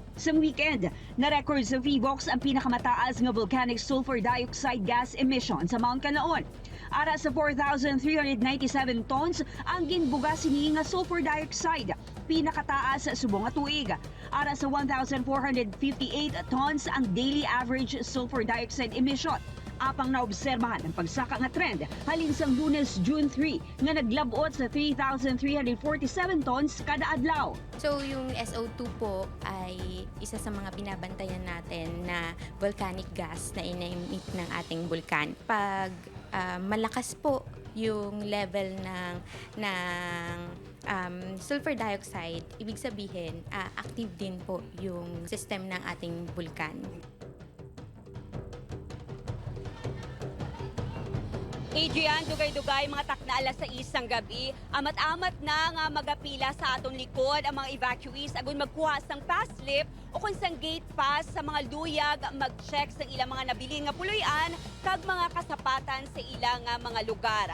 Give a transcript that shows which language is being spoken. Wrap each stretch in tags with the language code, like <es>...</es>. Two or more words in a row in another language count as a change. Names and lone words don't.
<hil>Sa weekend, na-record sa VBOX ang pinakamataas nga</hil> <en>volcanic sulfur dioxide gas emission</en> <hil>sa Mount Canlaon. Ara sa 4,397 tons ang ginbuga sini nga</hil> <en>sulfur dioxide,</en> <hil>pinakataas sa subong nga tuig. Ara sa 1,458 tons ang</hil> <en>daily average sulfur dioxide emission.</en> <hil>Apang naobserbahan ang pagsaka nga trend halin sang Lunes, June 3 nga naglabot sa 3,347 tons kada adlaw.</hil> <tl>So yung SO2 po ay isa sa mga binabantayan natin na</tl> <en>volcanic gas</en> <tl>na ina-emit ng ating bulkan. Pag malakas po yung level ng</tl> <en>sulfur dioxide,</en> <tl>ibig sabihin active din po yung system ng ating bulkan.</tl> <hil>Adrian, dugay-dugay mga takna alas 6 ng gabi, amat-amat na nga magapila sa aton likod ang mga evacuees agon magkuha sang</hil> <en>pass slip</en> <hil>o kung sang</hil> <en>gate pass</en> <hil>sa mga luyag, mag-check sa ilang mga nabilin nga puloy-an kag mga kasapatan sa ilang nga mga lugar.</hil>